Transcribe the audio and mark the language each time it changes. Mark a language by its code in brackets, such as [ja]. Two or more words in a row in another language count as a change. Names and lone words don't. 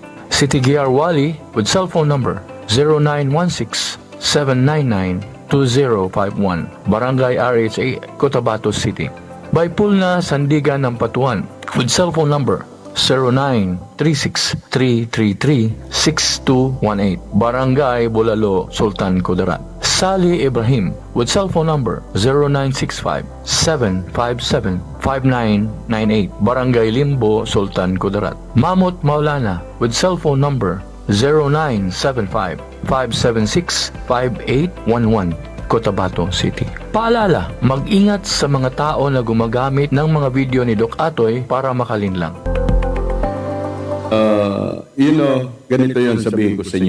[en] Siti Giar Wali with cellphone number 0916-799-2051, Barangay RHA, Cotabato City. Baipulna Sandigan ng Patuan with cellphone number 0936-333-6218. Barangay Bulalo, Sultan Kudarat. Sally Ibrahim with cellphone number 0965-757-5998. Barangay Limbo, Sultan Kudarat. Mamut Maulana with cellphone number 0975-576-5811. Cotabato City. [tl] Paalala, mag-ingat sa mga tao na gumagamit ng mga video ni Doc Atoy para makalinlang. Ganito yon sabihin ko sa inyo.